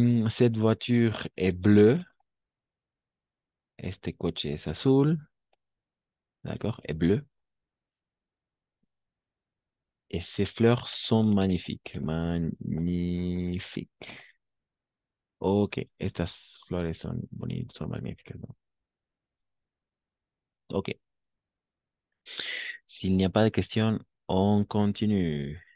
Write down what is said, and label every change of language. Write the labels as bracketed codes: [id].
[fr] Cette voiture est bleue. [es] Este coche es azul. [fr] D'accord? Est bleu. Et ces fleurs sont magnifiques. Magnifiques. Ok. [es] Estas flores son bonitas, son magníficas, ¿no? Ok. [fr] S'il n'y a pas de questions, on continue.